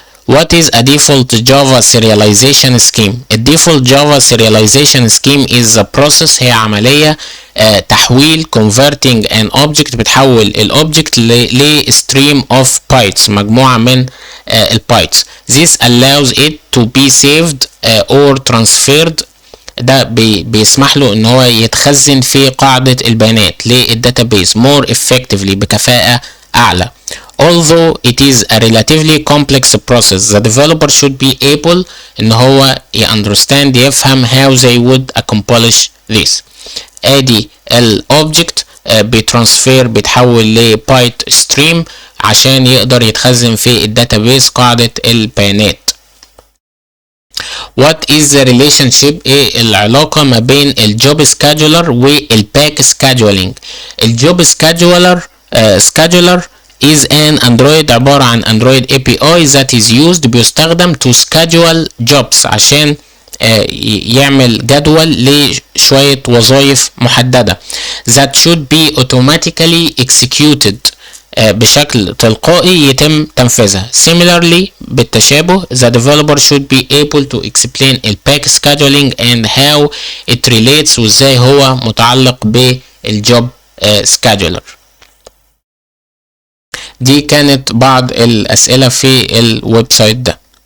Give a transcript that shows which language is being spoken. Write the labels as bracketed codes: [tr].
[en] What is a default Java serialization scheme? الديفولت Java serialization scheme is a process [ar] هي عملية تحويل [en] converting an object [ar] بتحول الأوبجكت ل [en] stream of bytes [ar] مجموعة من البايتس. [en] This allows it to be saved or transferred [ar] ده بيسمح له ان هو يتخزن في قاعدة البيانات للداتابيس [en] more effectively [ar] بكفاءة اعلى. [en] Although it is a relatively complex process, the developer should be able [ar] ان هو [en] understand [ar] يفهم [en] how they would accomplish this. [ar] ادي الاوبجكت بيترانسفير بيتحول لبايت ستريم عشان يقدر يتخزن في الداتابيس قاعدة البيانات. [en] What is the relationship؟ [ar] ايه العلاقة ما بين الجوب سكادجولر والباك سكادجولينج؟ الجوب سكادجولر is an Android عبارة عن Android API [en] that is used [ar] بيستخدم [en] to schedule jobs [ar] عشان يعمل جدول لشوية وظائف محددة [en] that should be automatically executed [ar] بشكل تلقائي يتم تنفيذها. [en] Similarly [ar] بالتشابه [en] the developer should be able to explain ال pack scheduling and how it relates [ar] وازاي هو متعلق بالجوب [en] scheduler. [ar] دي كانت بعض الأسئلة في الويب سايت ده.